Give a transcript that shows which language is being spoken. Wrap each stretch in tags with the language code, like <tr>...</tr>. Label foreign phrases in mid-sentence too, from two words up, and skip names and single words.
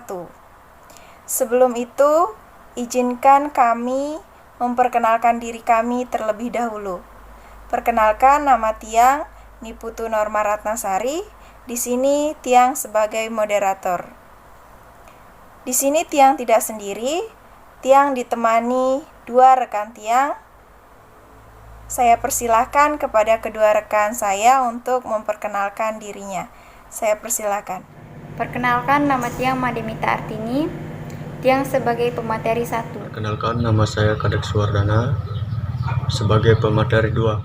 <id>Sebelum itu, izinkan kami memperkenalkan diri kami terlebih dahulu. Perkenalkan, nama Tiang Niputu Norma Ratnasari. Di sini Tiang sebagai moderator. Di sini Tiang tidak sendiri. Tiang ditemani 2 rekan Tiang. Saya persilahkan kepada kedua rekan saya untuk memperkenalkan dirinya. Saya persilahkan. Perkenalkan, nama Tiang Mademita Artini. Tiang sebagai pemateri 1. Perkenalkan, nama saya Kadek Suwardana sebagai pemateri 2.</id>